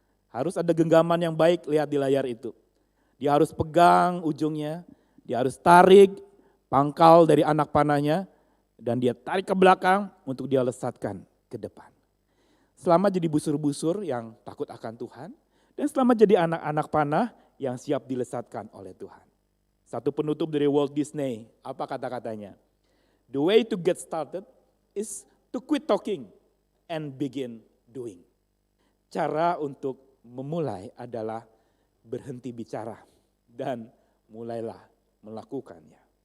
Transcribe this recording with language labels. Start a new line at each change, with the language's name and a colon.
Indonesian: Harus ada genggaman yang baik, lihat di layar itu. Dia harus pegang ujungnya, dia harus tarik pangkal dari anak panahnya, dan dia tarik ke belakang untuk dia lesatkan ke depan. Selamat jadi busur-busur yang takut akan Tuhan, dan selamat jadi anak-anak panah yang siap dilesatkan oleh Tuhan. Satu penutup dari Walt Disney, apa kata-katanya?
English: The way to get started is to quit talking and begin doing.
Indonesian: Cara untuk memulai adalah berhenti bicara dan mulailah melakukannya.